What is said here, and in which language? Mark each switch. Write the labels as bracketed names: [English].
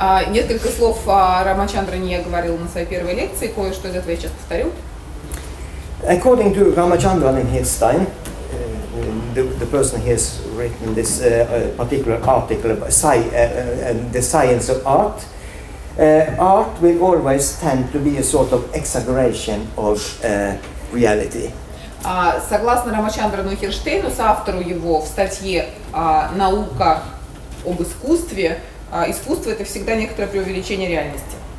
[Russian] Несколько слов о Рамачандране я говорила на своей первой лекции, кое-что из этого я сейчас повторю. [English] According to Ramachandran in his time, the person he has written this particular article about the science of art, art will always tend to be a sort of exaggeration of reality. [Russian] Согласно Рамачандрану Хирштейну, соавтору его в статье «Наука об искусстве», искусство – это всегда некоторое преувеличение реальности.